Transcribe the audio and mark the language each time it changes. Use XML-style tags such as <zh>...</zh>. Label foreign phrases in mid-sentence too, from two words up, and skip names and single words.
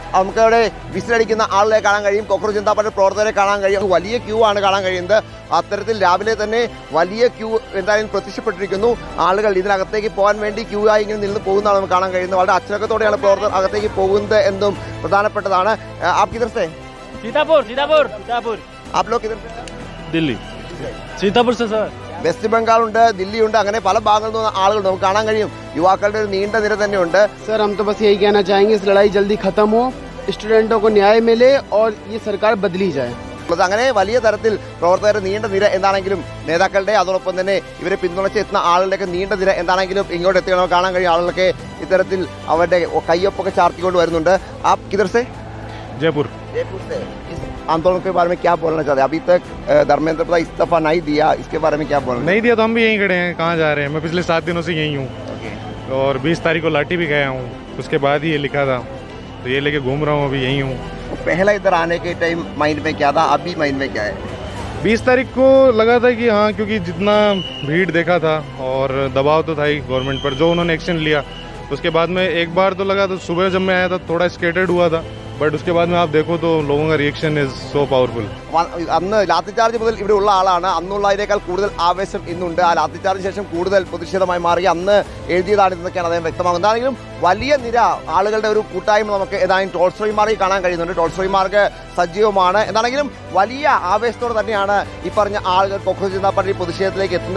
<ml>നമുക്കവിടെ വിസിലടിക്കുന്ന ആളുകളെ കാണാൻ കഴിയും, കോക്രോച്ച് ജനതാ പാർട്ടി പ്രവർത്തകരെ കാണാൻ കഴിയും. വലിയ ക്യൂ ആണ് കാണാൻ കഴിയുന്നത്. അത്തരത്തിൽ രാവിലെ തന്നെ വലിയ ക്യൂ എന്തായാലും പ്രത്യക്ഷപ്പെട്ടിരിക്കുന്നു. ആളുകൾ ഇതിനകത്തേക്ക് പോകാൻ വേണ്ടി ക്യൂ ആയി ഇങ്ങനെ നിന്ന് പോകുന്നതാണ് നമുക്ക് കാണാൻ കഴിയുന്നത്. വളരെ അച്ചടക്കത്തോടെയാണ് പ്രവർത്തകർ അകത്തേക്ക് പോകുന്നത് എന്നും പ്രധാനപ്പെട്ടതാണ്.</ml> <hi>आप किधर से? सीतापुर। आप लोग किधर से? दिल्ली सीतापुर से सर.</hi> <ml>വെസ്റ്റ് ബംഗാൾ ഉണ്ട്, ദില്ലി ഉണ്ട്, അങ്ങനെ പല ഭാഗങ്ങളിൽ നിന്ന് ആളുകൾ നമുക്ക് കാണാൻ കഴിയും. യുവാക്കളുടെ ഒരു നീണ്ട നിര തന്നെയുണ്ട്.</ml> <hi>सर हम तो बस यही कहना चाहेंगे इस लड़ाई जल्दी खत्म हो, स्टूडेंटों को न्याय मिले और ये सरकार बदली जाए.</hi> <ml>അങ്ങനെ വലിയ തരത്തിൽ പ്രവർത്തകരുടെ നീണ്ട നിര എന്താണെങ്കിലും നേതാക്കളുടെ അതോടൊപ്പം തന്നെ ഇവരെ പിന്തുണച്ച് എത്തുന്ന ആളുകളുടെയൊക്കെ നീണ്ട നിര എന്താണെങ്കിലും ഇങ്ങോട്ട് എത്തിക്കണം കാണാൻ കഴിയും. ആളുകളൊക്കെ ഇത്തരത്തിൽ അവരുടെ കയ്യൊപ്പൊക്കെ ചാർത്തിക്കൊണ്ട് വരുന്നുണ്ട്.</ml> <hi>आप किधर से? जयपुर से. इस आंदोलन के बारे में क्या बोलना चाहते हैं? अभी तक धर्मेंद्र प्रधान इस्तीफा नहीं दिया, इसके बारे में क्या बोलना? नहीं दिया तो हम भी यहीं खड़े हैं. कहाँ जा रहे हैं? मैं पिछले 7 दिनों से यहीं हूँ और 20 तारीख को लाठी भी गया हूँ. उसके बाद ही ये लिखा था, तो ये लेके घूम रहा हूँ, अभी यहीं हूँ. पहला इधर आने के टाइम माइंड में क्या था, अभी माइंड में क्या है? 20 तारीख को लगा था कि हाँ, क्योंकि जितना भीड़ देखा था और दबाव तो था ही गवर्नमेंट पर, जो उन्होंने एक्शन लिया, उसके बाद में एक बार तो लगा, तो सुबह जब मैं आया था थोड़ा स्केटर्ड हुआ था, बट उसके बाद में आप देखो तो लोगों का</hi> <en>reaction is so powerful.</en> <ml>അന്ന് ലാത്തി ചാർജ് മുതൽ ഇവിടെ ഉള്ള ആളാണ്. അന്നുള്ളതിനേക്കാൾ കൂടുതൽ ആവേശം ഇന്നുണ്ട്. ആ ലാത്തി ചാർജിന് ശേഷം കൂടുതൽ പ്രതിഷേധമായി മാറി അന്ന് എഴുതിയതാണ് ഇന്നൊക്കെയാണ് അദ്ദേഹം വ്യക്തമാകുന്നത്. എന്താണെങ്കിലും വലിയ നിര ആളുകളുടെ ഒരു കൂട്ടായ്മ നമുക്ക് ഏതായാലും ടോൾസ്റ്റോയ് മാർഗിൽ കാണാൻ കഴിയുന്നുണ്ട്. ടോൾസ്റ്റോയ് മാർഗ് സജീവമാണ്. എന്താണെങ്കിലും വലിയ ആവേശത്തോടെ തന്നെയാണ് ഈ പറഞ്ഞ ആളുകൾ കോക്രോച്ച് ജനതാ പാർട്ടി പ്രതിഷേധത്തിലേക്ക് എത്തുന്നത്.</ml>